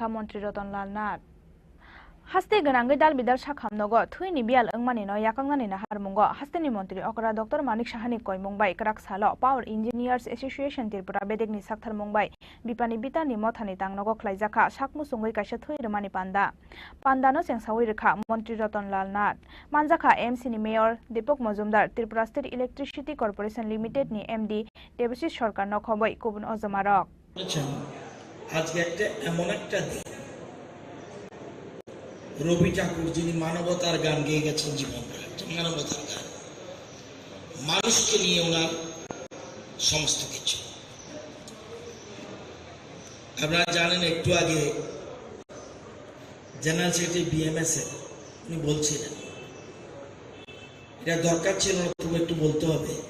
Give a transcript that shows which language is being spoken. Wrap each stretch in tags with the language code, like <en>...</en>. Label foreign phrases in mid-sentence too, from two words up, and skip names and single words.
<trp>मन्त्री रतन लाल नाथ हास्ते गनांगै दाल बिदाल साखामनगो थुइनि बियाल अंगमानि न याकांनानि नाहारमुंगो हास्तेनि मन्त्री अकरा डॉक्टर मानिक साहानि कय मुंबाई क्राक सालो पावर इंजिनियर्स एसोसिएशन त्रिपुरा बेदेगनि साक्थार मुंबाई बिपानि बितानि मथानि तांनगो खलाइजाखा साकमु सुंगै काइसा थैरुमानि पान्दानो सेंसावै रेखा मन्त्री रतन लाल नाथ मानजाखा एमसी नि मेयर दीपक मजुमदार त्रिपुरा स्टेट इलेक्ट्रिसिटी कॉर्पोरेशन लिमिटेड नि एमडी देबशिष सरकार नखबै कुबुन अजमारक</trp> <bn>আজকে একটা এমন একটা দিন রবি ঠাকুর যিনি মানবতার গান গেয়ে গেছেন জীবন মানবতার গান মানুষকে নিয়ে ওনার সমস্ত কিছু আপনারা জানেন একটু আগে</bn> <en>general secretary</en> <bn>BMS উনি বলছিলেন এটা দরকার ছিল না তবু একটু বলতে হবে</bn>